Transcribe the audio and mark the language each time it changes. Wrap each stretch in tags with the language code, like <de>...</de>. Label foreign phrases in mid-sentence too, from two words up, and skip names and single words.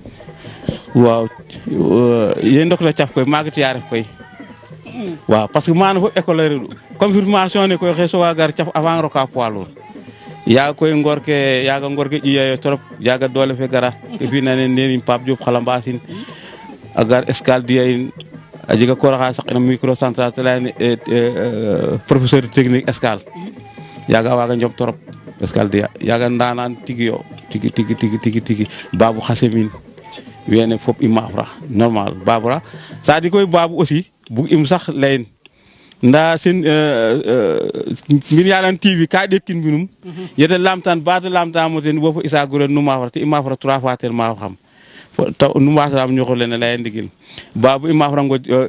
<srr>waaw ye ndokna caf koy maaga tiya ref koy waaw</srr> <fr>parce que</fr> <srr>mana fo école reɗu confirmation ne koy xe soga gar caf avant roka</srr> <fr>poids lourd</fr> <srr>yaga koy ngor ke ƴiyayo trop yaga doole fe gara ke finane nenin Pape Diop xala mbasin a gar escale diya in a jega koor xa saqina microcentral te leyane</srr> <fr>professeur technique</fr> <srr>escale yaga a waga njom trop escale diya yaga ndanan tigi yo tigi Babou Xasemin wene fop i maafra normal Babou c'est-à-dire koy Babou aussi bug im sax leyin nda sen mbin yalan TV ka ɗetkin mbinum yete lamtan ba te lamtamo ten wo fo Issa Gurel nu maafra te i maafra 3 fois ten maaf xam nu mbasram ñoxor lene leya ndigil Babou i maafra ngo</srr>